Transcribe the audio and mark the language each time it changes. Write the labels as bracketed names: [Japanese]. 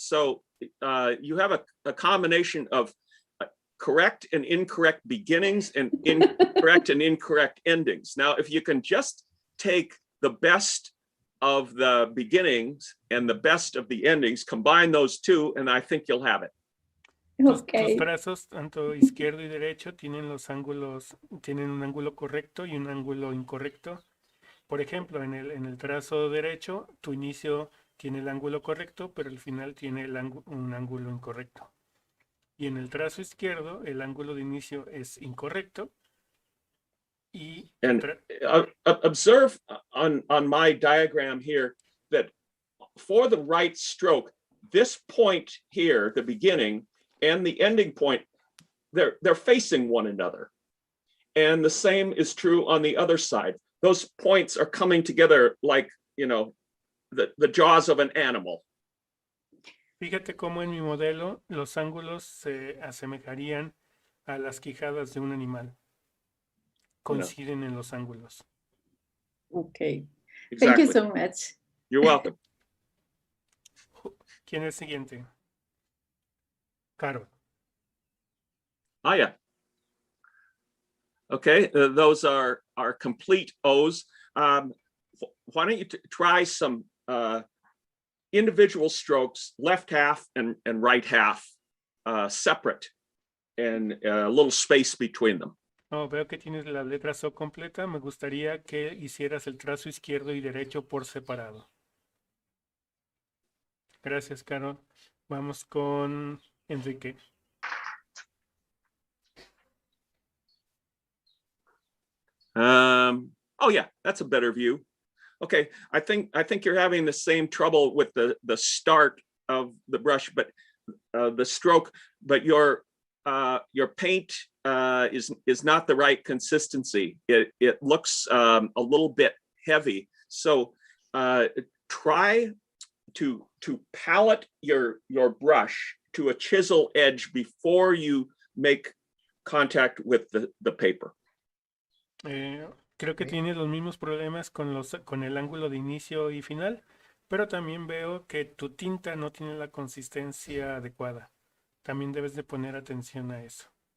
[English] So you have a combination of correct and incorrect beginnings and incorrect and incorrect endings. Now, if you can just take the best of the beginnings and the best of the endings, combine those two, and I think you'll have it. [Spanish] Tus trazos, tanto izquierdo y derecho, tienen un ángulo correcto y un ángulo incorrecto. Por ejemplo, en el trazo derecho, tu inicio tiene el ángulo correcto, pero el final tiene un ángulo incorrecto. Y en el trazo izquierdo, el ángulo de inicio es incorrecto. [English] And observe on my diagram here that for the right stroke, this point here, the beginning, and the ending point, they're facing one another. And the same is true on the other side. Those points are coming together like, the jaws of an animal. [Spanish] Fíjate cómo en mi modelo los ángulos se asemejarían a las quijadas de un animal. Coinciden en los ángulos. [English] Okay. Exactly. Thank you so much. You're welcome. [Spanish] ¿Quién es siguiente? Carol. [English] Yeah. Okay, those are complete O's. Why don't you try some individual strokes, left half and right half, separate, and a little space between them. [Spanish] Veo que tienes la letra O completa. Me gustaría que hicieras el trazo izquierdo y derecho por separado. Gracias, Carol. Vamos con Enrique. [English] Yeah, that's a better view. Okay, I think you're having the same trouble with the start of the brush, but the stroke, but your paint is not the right consistency. It looks a little bit heavy. So try to palette your brush to a chisel edge before you make contact with the paper. [Spanish] Creo que tiene los mismos problemas con el ángulo de inicio y final, pero también veo que tu tinta no tiene la consistencia adecuada. También debes de poner atención a eso.